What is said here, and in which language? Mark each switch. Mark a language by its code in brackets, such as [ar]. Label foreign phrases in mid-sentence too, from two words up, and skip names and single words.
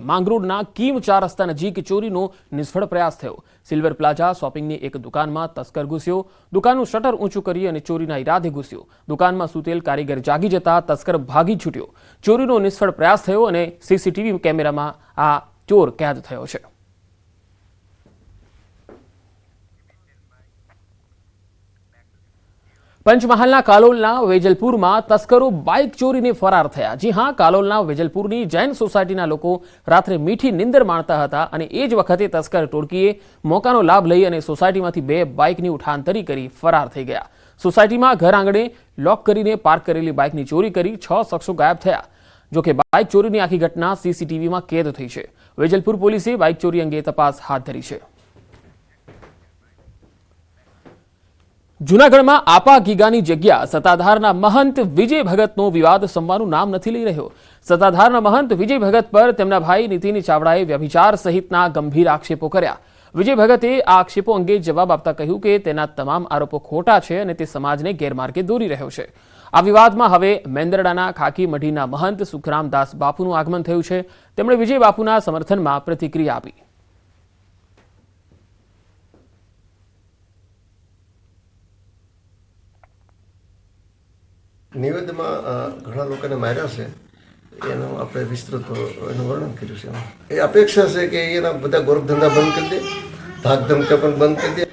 [gu] માંગરોળના કીમ 4 રસ્તા નજીક ચોરીનો નિષ્ફળ પ્રયાસ થયો। સિલ્વર પ્લાઝા શોપિંગની એક દુકાનમાં તસ્કર ઘૂસ્યો। દુકાનનું શટર ઊંચું કરી અને ચોરીના ઈરાદે ઘૂસ્યો। દુકાનમાં સૂતેલ કારીગર જાગી જતા તસ્કર ભાગી છૂટ્યો। ચોરીનો નિષ્ફળ પ્રયાસ થયો અને સીસીટીવી કેમેરામાં આ ચોર કેદ થયો છે। પંચમહાલના કાલોલના વેજલપુરમાં તસ્કરો બાઇક ચોરીને ફરાર થયા। જી હાં, કાલોલના વેજલપુરની જૈન સોસાયટીના લોકો રાત્રે મીઠી નિંદર માણતા હતા અને એ જ વખતે તસ્કર ટોળકીએ મોકાનો લાભ લઈ અને સોસાયટીમાંથી 2 બાઇકની ઉઠાંતરી કરી ફરાર થઈ ગયા। સોસાયટીમાં ઘર આંગણે લૉક કરીને પાર્ક કરેલી બાઇકની ચોરી કરી 6 શખ્સો ગાયબ થયા। જો કે બાઇક ચોરીની આખી ઘટના સીસીટીવીમાં કેદ થઈ છે। વેજલપુર પોલીસે બાઇક ચોરી અંગે તપાસ હાથ ધરી છે। જૂનાગઢ में આપા ગીગાની જગ્યા સત્તાધારના મહંત વિજય ભગતનો વિવાદ સમવાનું નામ નથી લઈ રહ્યો। સત્તાધારના મહંત વિજય ભગત પર તેમના ભાઈ નિતિન ચાવડાએ વ્યભિચાર સહિતના ગંભીર આક્ષેપો કર્યા। વિજય ભગતે આ આક્ષેપો અંગે જવાબ આપતા કહ્યું કે તેના તમામ આરોપો ખોટા છે અને તે સમાજને ગેરમાર્ગે દોરી રહ્યો છે। આ વિવાદમાં હવે મેંદરડાના ખાકી મઢીના મહંત સુખરામ દાસ બાપુનું આગમન થયું છે। તેમણે વિજય બાપુના સમર્થનમાં પ્રતિક્રિયા આપી। નિવેદનમાં ઘણા લોકોને માર્યા છે એનું આપણે વિસ્તૃત એનું વર્ણન કર્યું છે। એ અપેક્ષા છે કે એના બધા ગોરખધંધા બંધ કરી દે, ધાક ધમકા પણ બંધ કરી દે।